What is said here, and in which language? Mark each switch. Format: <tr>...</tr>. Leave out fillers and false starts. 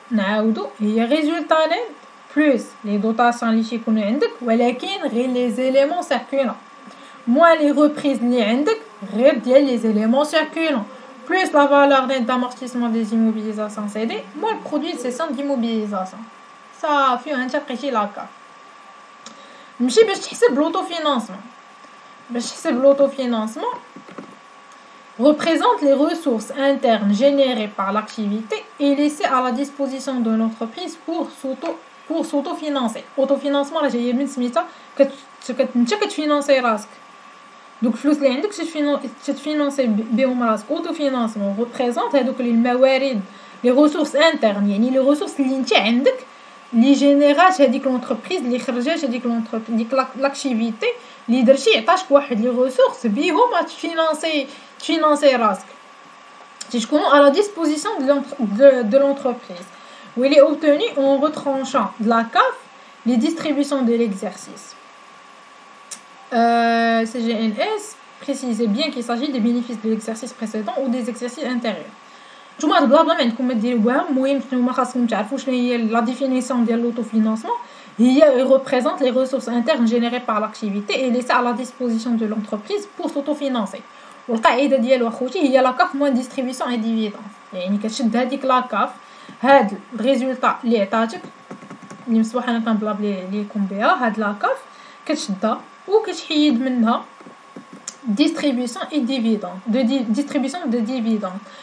<ar>نعاودو، هي ريزولطا نيت بلس لي دوطاسيون اللي تيكونوا عندك، ولكن غير لي زيليمون سيركولون، موان لي ريبريز اللي عندك غير ديال لي زيليمون سيركولون، بلس لا فالور نيت دامورتيسمون دي زيموبيليزاسيون سي دي موان البرودوي دو سيسون ديموبيليزاسيون. صافي انت لقيتي لاكاف. نمشي باش تحسب لوطو فينانسمون. باش تحسب لوطو فينانسمون</ar> <fr>représente les ressources internes générées par l'activité et laissées à la disposition de l'entreprise pour s'autofinancer.</fr> <ar>Autofinancement راه جايه من سميتها انت كتفينانسي راسك، دوك الفلوس اللي عندك تتفينانسي بهم راسك. autofinancement représente هذوك الموارد لي</ar> <fr>ressources internes،</fr> <ar>يعني لي ressources اللي انت عندك اللي جينيرات هذيك لونتربريز، اللي خرجات هذيك ديك لاكتيفيتي اللي درتي، عطاك واحد لي ريسورس بيهم تفينانسي راسك، تكونوا</ar> <fr>à la disposition de l'entreprise. où il est obtenu en retranchant de la CAF les distributions de l'exercice. CGNS précisait bien qu'il s'agit des bénéfices de l'exercice précédent ou des exercices antérieurs.</fr> <ar>نتوما هاد البلا ما عندكم ما ديروها، المهم نتوما خاصكم تعرفوا شنو هي لا ديفينيسيون ديال l'autofinancement.</ar> <fr>هي représente les ressources internes générées par l'activité et laissées à la disposition de l'entreprise pour s'autofinancer.</fr> <ar>والقاعده ديالو اخوتي هي لا كاف موان ديستريبيسيون اي ديفيدون. يعني كتشد هذيك لا كاف، هاد الريزولطا اللي عطاتك اللي مصباح انا كنبلاب ليكم بها، هاد لا كاف كتشدها وكتحيد منها</ar> <fr>distribution et dividende distribution de dividende.</fr>